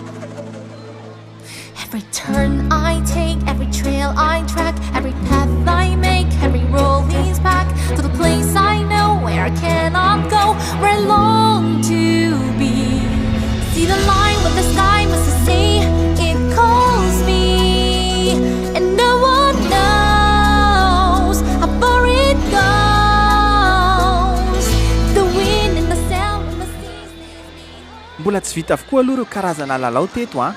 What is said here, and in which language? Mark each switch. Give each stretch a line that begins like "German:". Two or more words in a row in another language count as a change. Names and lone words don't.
English: Every turn I take, every trail I track, every path I make, every road leads back to the place I know where I cannot go, where I long to be. See the line with the sky must say it calls me, and no one knows how far it goes. The wind and the sound and the seas.
Malagasy: Mbola tsy vita avokoa aloha ireo karazana lalao teto a.